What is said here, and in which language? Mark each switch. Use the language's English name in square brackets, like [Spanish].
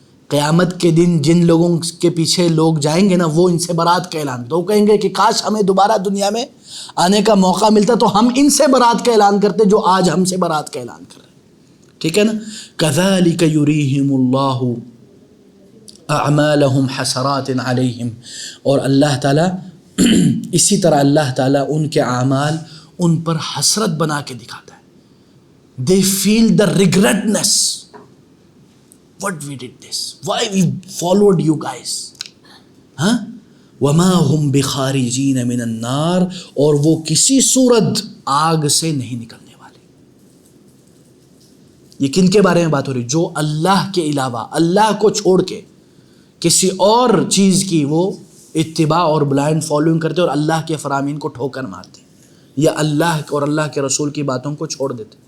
[Urdu] قیامت کے دن جن لوگوں کے پیچھے لوگ جائیں گے نا, وہ ان سے برات کا اعلان, تو کہیں گے کہ کاش ہمیں دوبارہ دنیا میں آنے کا موقع ملتا تو ہم ان سے برات کا اعلان کرتے جو آج ہم سے برات کا اعلان کر رہے ہیں, ٹھیک ہے نا. [Arabic] كَذَلِكَ يُرِيهِمُ اللَّهُ أَعْمَالَهُمْ حَسَرَاتٍ عَلَيْهِمْ, [Urdu] اور اللہ تعالیٰ اسی طرح اللہ تعالیٰ ان کے اعمال ان پر حسرت بنا کے دکھاتا ہے. [English] they feel the regretness, what we did this, why we followed you guys, ہاں. [Arabic] وَمَا هُمْ بِخَارِجِينَ مِنَ النَّارِ, [Urdu] اور وہ کسی صورت آگ سے نہیں نکلنے والے. یہ کن کے بارے میں بات ہو رہی, جو اللہ کے علاوہ, اللہ کو چھوڑ کے کسی اور چیز کی وہ اتباع اور [English] blind following [Urdu] کرتے اور اللہ کے فرامین کو ٹھوکر مارتے, یا اللہ اور اللہ کے رسول کی باتوں کو چھوڑ دیتے.